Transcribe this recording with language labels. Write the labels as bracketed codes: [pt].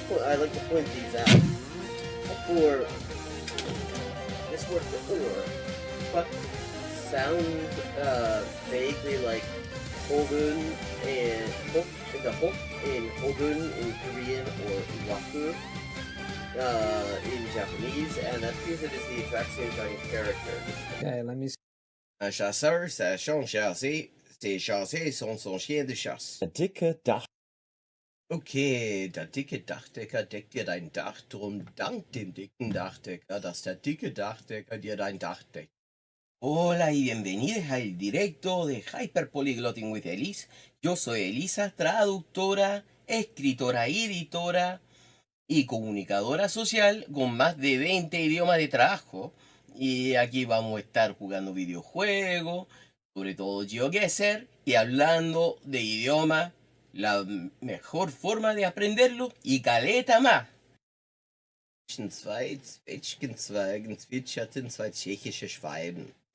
[en] I like to point these out. For this word for or, what sounds vaguely like Hogun and the Hok in Hogun in Korean or Waku in Japanese, and that because it is the exact same kind of character. Okay, let me see. [fr] Un chasseur, ça son chassé. Ses chassés sont son chien de chasse. [de] Der dicke Dach. Okay, der dicke Dachdecker deckt dir dein Dach, drum dank dem dicken Dachdecker, dass der dicke Dachdecker dir dein Dach deckt. [es] Hola y bienvenidos al directo de Hyperpolyglotting with Elise. Yo soy Elisa, traductora, escritora y editora y comunicadora social con más de 20 idiomas de trabajo. Y aquí vamos a estar jugando videojuegos, sobre todo GeoGuessr, y hablando de idioma, la mejor forma de aprenderlo y caleta más. [de] Zwei Zwetschgenzweigen zwitscherten zwei tschechische Schwalben.